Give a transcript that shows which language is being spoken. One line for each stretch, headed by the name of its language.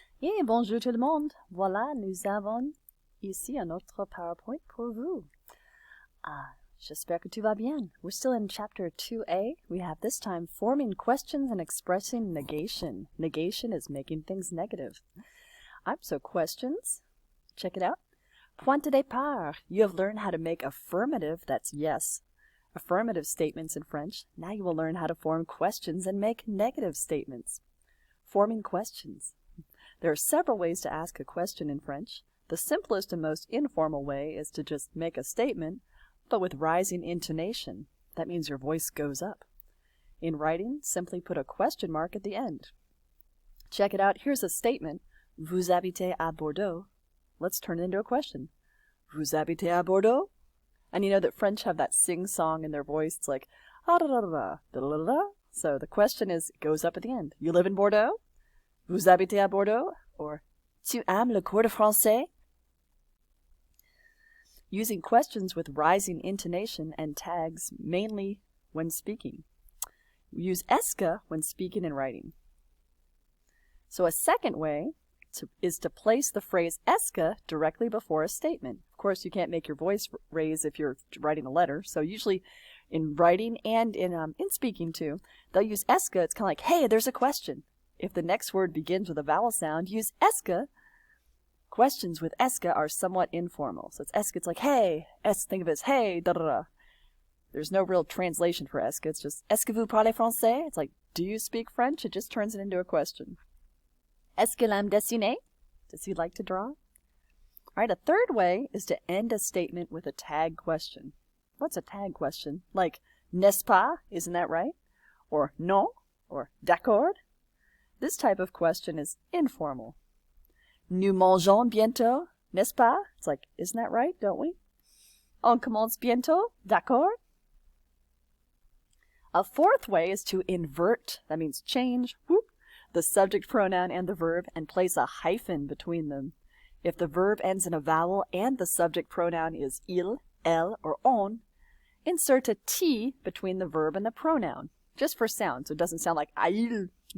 French: Et bonjour tout le monde. Voilà, nous avons ici un autre PowerPoint pour vous. J'espère que tout va bien.
English: We're still in chapter 2a. We have this time forming questions and expressing negation. Negation is making things negative. So questions. Check it out.
French: Point de départ.
English: You have learned how to make affirmative, that's yes, affirmative statements in French. Now you will learn how to form questions and make negative statements. Forming questions. There are several ways to ask a question in French. The simplest and most informal way is to just make a statement, but with rising intonation. That means your voice goes up. In writing, simply put a question mark at the end. Check it out. Here's a statement.
French: Vous habitez à Bordeaux.
English: Let's turn it into a question.
French: Vous habitez à Bordeaux?
English: And you know that French have that sing-song in their voice. It's like, ah da da da da da da da. So the question is, goes up at the end. You live in Bordeaux?
French: Vous habitez à Bordeaux? Or, tu aimes le cours de français?
English: Using questions with rising intonation and tags mainly when speaking. We use est-ce que when speaking and writing. So a second way is to place the phrase est-ce que directly before a statement. Of course, you can't make your voice raise if you're writing a letter. So usually in writing and in speaking too, they'll use est-ce que. It's kind of like, hey, there's a question. If the next word begins with a vowel sound, use est-ce que. Questions with est-ce que are somewhat informal. So it's est-ce que, it's like, hey, think of it as, hey, da da da. There's no real translation for est-ce que. It's just,
French: est-ce que vous parlez français?
English: It's like, do you speak French? It just turns it into a question.
French: Est-ce que l'aime dessiner?
English: Does he like to draw? All right, a third way is to end a statement with a tag question. What's a tag question? Like,
French: n'est-ce pas?
English: Isn't that right? Or non? Or d'accord? This type of question is informal.
French: Nous mangeons bientôt, n'est-ce pas?
English: It's like, isn't that right? Don't we?
French: On commence bientôt, d'accord?
English: A fourth way is to invert, that means change, whoop, the subject pronoun and the verb and place a hyphen between them. If the verb ends in a vowel and the subject pronoun is il, elle, or on, insert a T between the verb and the pronoun, just for sound, so it doesn't sound like il.